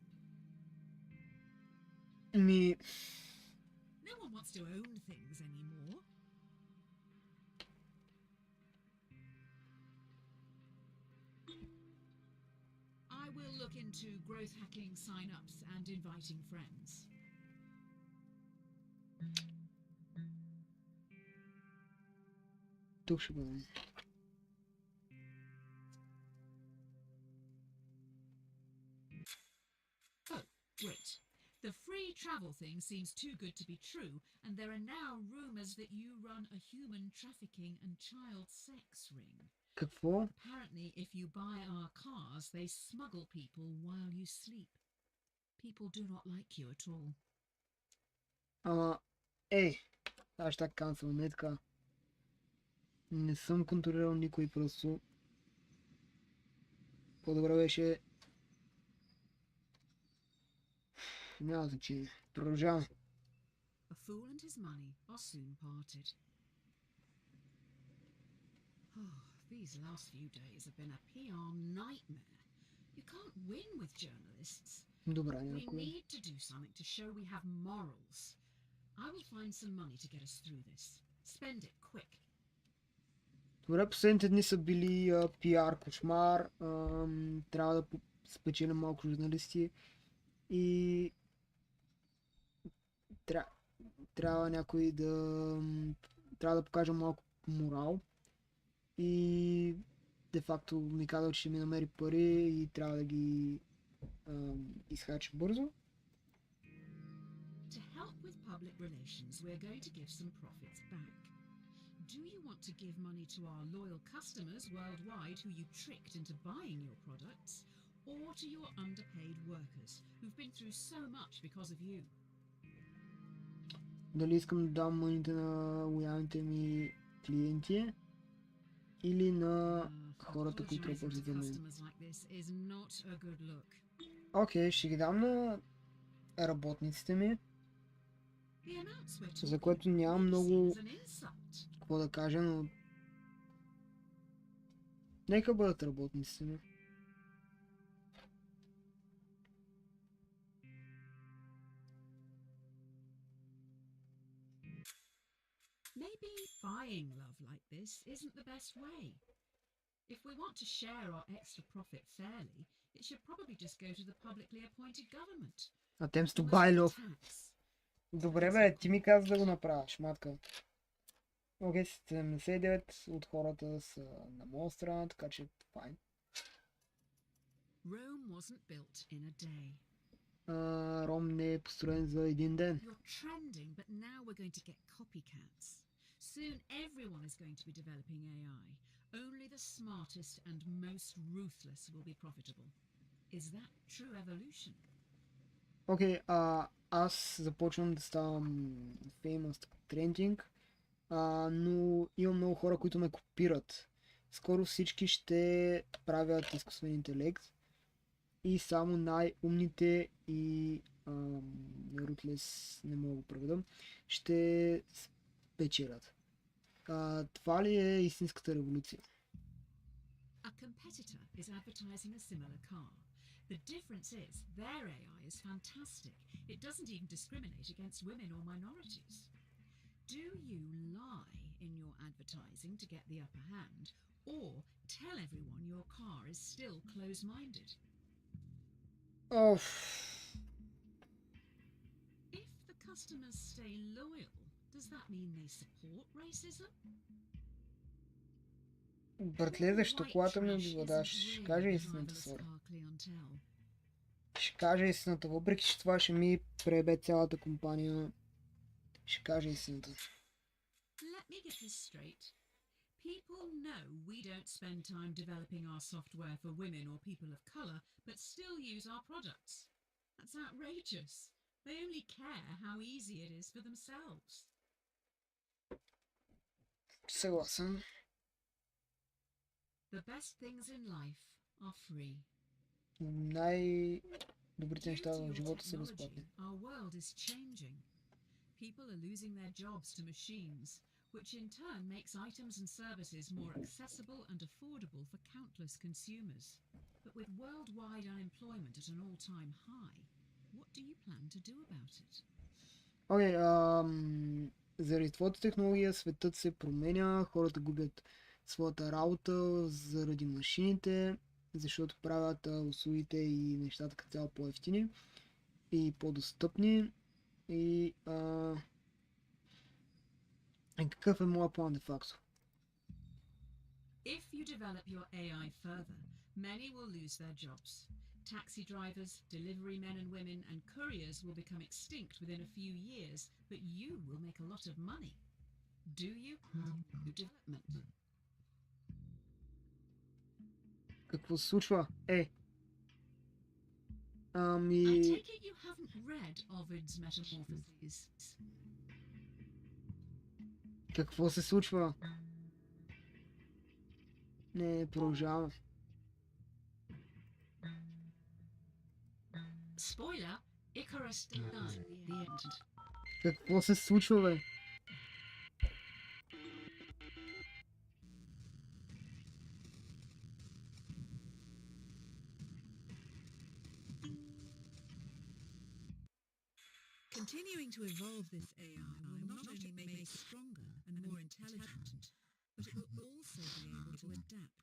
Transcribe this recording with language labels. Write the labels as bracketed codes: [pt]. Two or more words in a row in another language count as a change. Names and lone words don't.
[bg] Ми... [en] No one wants to own things anymore. I will look into growth hacking sign-ups and inviting friends. [bg] Тук ще бъдем. [en] Oh, great. The free travel thing seems too good to be true, and there are now rumors that you run a human trafficking and child sex ring. [bg] Какво? [en] Apparently, if you buy our cars, they smuggle people while you sleep. People do not like you at all. [bg] Ама, ей, Аз ще канцел, не така. Не съм контролирал никой просто. По-добре беше... Няма значение. Продължавам. [en] A fool and his money are soon parted. Oh, these last few days have been a PR nightmare. You can't win with journalists. [bg] Добре, [en] We [bg] някой. [en] need to do something to show we have morals. I will find some money to get us through this. Spend it quick. [bg] Добре, последните дни са били пиар кошмар. Трябва да спечеля малко журналисти. И... Трябва някой да... Трябва да покажа малко морал. И... Де-факто ми казал, че ще ми намери пари и трябва да ги изхача бързо. [en] To help with public relations, we're going to give some profits back. Do you want to give money to our loyal customers worldwide who you tricked into buying your products, or to your underpaid workers who've been through so much because of you? [bg] Дали искам да дам мъните на лоялните ми клиенти или на хората, които [en] Apologizing [bg] работят [en] to [bg] за мен. [en] customers like this is not a good look. [bg] Окей, ще ги дам на работниците ми, [en] The amounts we're [bg] за [en] talking [bg] което нямам [en] may be [bg] много [en] seen as an insult. [bg] какво да кажа, но... Нека бъдат работниците ми. [en] Maybe buying love like this isn't the best way. If we want to share our extra profit fairly, it should probably just go to the publicly appointed government. Attempts to Almost buy like love. tax. [bg] Добре бе, ти ми каза да го направя, шматка. Окей, 79 от хората са на моя страна, така че файн. [en] Rome wasn't built in a day. [bg] Ром не е построен за един ден. [en] You're trending, but now we're going to get copycats. Soon everyone is going to be developing AI. Only the smartest and most ruthless will be profitable. Is that true evolution? [bg] Окей, аз започвам да ставам [en] famous trending, [bg] но имам много хора, които ме копират. Скоро всички ще правят изкуствен интелект и само най-умните и ruthless, не мога да го преведам, ще спечелят. Това ли е истинската революция? [en] A competitor is advertising a similar car. The difference is their AI is fantastic. It doesn't even discriminate against women or minorities. Do you lie in your advertising to get the upper hand, or tell everyone your car is still close-minded? [bg] Оф, [en] If the customers stay loyal, does that mean they support racism? [bg] братле, защо [en] White [bg] колата ми [en] trash [bg] убива? [en] isn't [bg] Да, ще [en] really [bg] кажа [en] the [bg] истината, [en] driverless [bg] сори. [en] car clientele. [bg] Ще кажа истината, въпреки че това ще ми пребе цялата компания. Ще кажа истината. [en] Let me get this straight. People know we don't spend time developing our software for women or people of colour, but still use our products. That's outrageous. They only care how easy it is for themselves. [bg] Съгласен. [en] The best things in life are free. [bg] Най-добрите [en] Due [bg] неща [en] to [bg] в [en] your [bg] живота са [en] technology, [bg] безплатни. [en] our world is changing. People are losing their jobs to machines, which in turn makes items and services more accessible and affordable for countless consumers. But with worldwide unemployment at an all-time high, what do you plan to do about it? [bg] Окей, заради твоята технология светът се променя, хората губят своята работа заради машините, защото правят услугите и нещата като цяло по-евтини и по-достъпни. И какъв е моят план де факто? [en] If you develop your AI further, many will lose their jobs. Taxi drivers, delivery men and women, and couriers will become extinct within a few years, but you will make a lot of money. Do you do development? [bg] Какво се случва? [en] I [bg] Ами... [en] take it you haven't read Ovid's Metamorphoses. [bg] Какво се случва? Не, продължаваме. [en] Spoiler, Icarus died. The end. [bg] Какво се случва, бе? [en] Continuing to evolve this AI will not only make it stronger and more intelligent, but it will also be able to adapt.